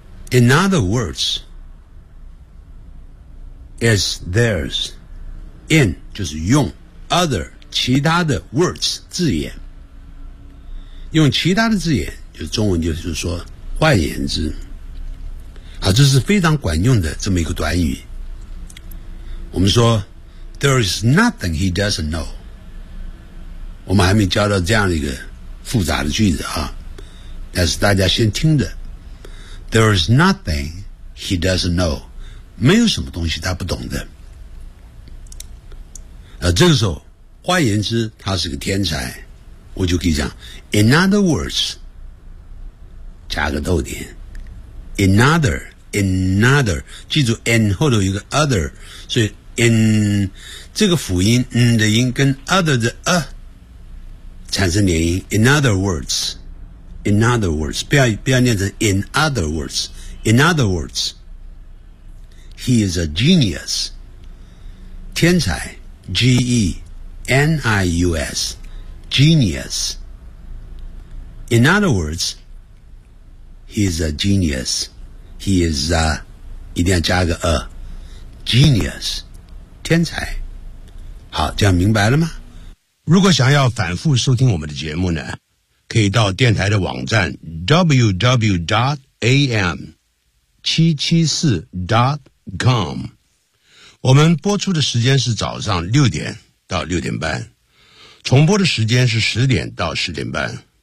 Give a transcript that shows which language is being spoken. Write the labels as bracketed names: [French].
[English] In other words,Is theirs. [Chinese] In 就是用 other 其他的 words 字眼，用其他的字眼，就中文就是说换言之。好，这是非常管用的这么一个短语。 [English] 我们说 There is nothing he doesn't know. [Chinese] 我们还没教到这样一个复杂的句子啊，但是大家先听着 [English] There is nothing he doesn't know. [Chinese] 没有什么东西他不懂的。这个时候换言之他是个天才，我就可以讲 [English] In other words [Chinese] 加个逗点 Another 记住 in 后头有一个 other， 所以 in 这个辅音 n 的音跟 other 的 a 产生连音 In other words 不要念成 [English] in other words In other wordsHe is a genius. 天才 G-E-N-I-U-S. Genius. In other words, he is a genius. He is a, [Chinese] 一定要加个 a, genius, 天才。好，这样明白了吗？如果想要反复收听我们的节目呢，可以到电台的网站 www.am774.com。我们播出的时间是早上六点到六点半，重播的时间是十点到十点半。